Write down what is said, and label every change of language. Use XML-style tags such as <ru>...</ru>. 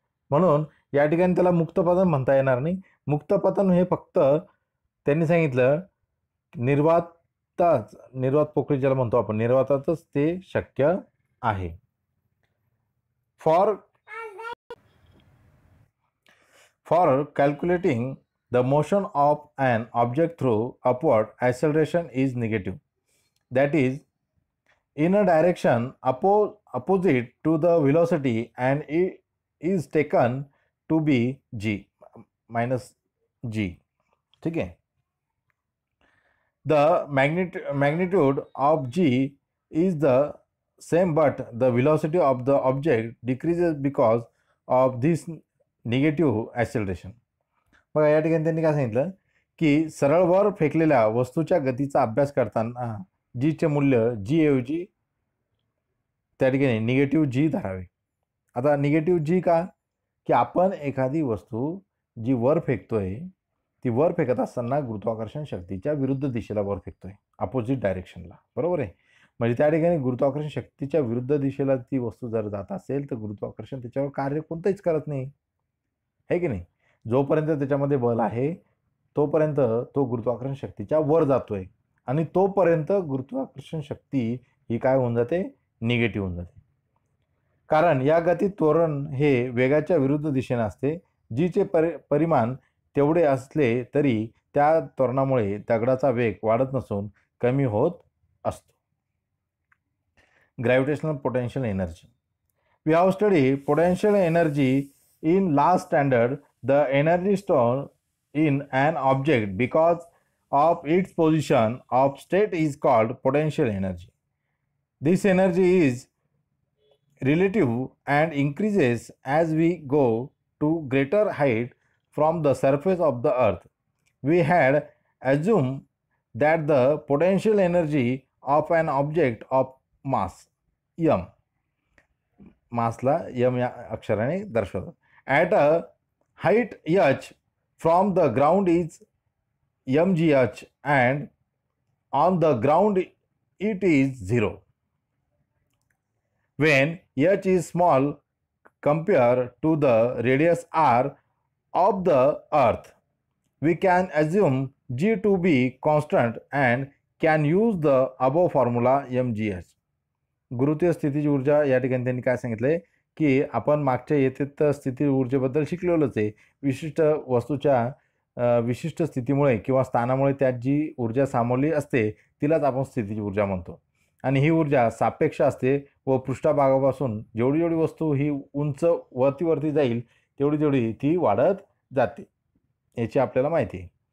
<mr>म्हणून या ठिकाणी त्याला मुक्त पतन म्हणता येणार नाही. मुक्त पतन हे फक्त त्यांनी सांगितलं निर्वात पोकळी ज्याला म्हणतो आपण, निर्वातातच ते शक्य आहे.</mr> <en>For calculating the motion of an object through upward acceleration is negative. That is, in a direction opposite to the velocity, and it is taken to be g minus g. Okay. The magnitude of g is the same, but the velocity of the object decreases because of this negative acceleration.</en> <mr>बघा, या ठिकाणी त्यांनी काय सांगितलं की सरळ वर फेकलेल्या वस्तूच्या गतीचा अभ्यास करताना जीचे मूल्य जी ऐवजी त्या ठिकाणी निगेटिव्ह जी धरावे. आता निगेटिव्ह जी का, की आपण एखादी वस्तू जी वर फेकतोय ती वर फेकत असताना गुरुत्वाकर्षण शक्तीच्या विरुद्ध दिशेला वर फेकतोय, अपोजिट डायरेक्शनला, बरोबर आहे. म्हणजे त्या ठिकाणी गुरुत्वाकर्षण शक्तीच्या विरुद्ध दिशेला ती वस्तू जर जात असेल तर गुरुत्वाकर्षण त्याच्यावर कार्य कोणतंच करत नाही, आहे की नाही. जोपर्यंत त्याच्यामध्ये बल आहे तोपर्यंत तो गुरुत्वाकर्षण शक्तीच्या वर जातोय आणि तोपर्यंत गुरुत्वाकर्षण शक्ती ही काय होऊन जाते, निगेटिव्ह होऊन जाते. कारण या गतीत त्वरण हे वेगाच्या विरुद्ध दिशेने असते. जीचे परिमाण तेवढे असले तरी त्या त्वरणामुळे दगडाचा वेग वाढत नसून कमी होत असतो.</mr> <en>Gravitational potential energy. We have study potential energy in last standard. The energy stored in an object because of its position of state is called potential energy. This energy is relative and increases as we go to greater height from the surface of the earth. We had assumed that the potential energy of an object of mass m,</en> <mr>मासला m या अक्षराने दर्शवतात,</mr> <en>at a height h from the ground is mgh and on the ground it is 0. When h is small, compared to the radius r of the earth. We can assume g to be constant and can use the above formula mgh.</en> <mr>गुरुत्वीय स्थितीज ऊर्जा या ठिकाणी त्यांनी काय सांगितले की आपण मागच्या येथेत स्थिती ऊर्जेबद्दल शिकलेलोच आहे. विशिष्ट वस्तूच्या विशिष्ट स्थितीमुळे किंवा स्थानामुळे त्यात जी ऊर्जा सामावली असते तिलाच आपण स्थितीज ऊर्जा म्हणतो. आणि ही ऊर्जा सापेक्ष असते व पृष्ठभागापासून जेवढी जेवढी वस्तू ही उंच वरती जाईल तेवढी ती वाढत जाते याची आपल्याला माहिती आहे.</mr>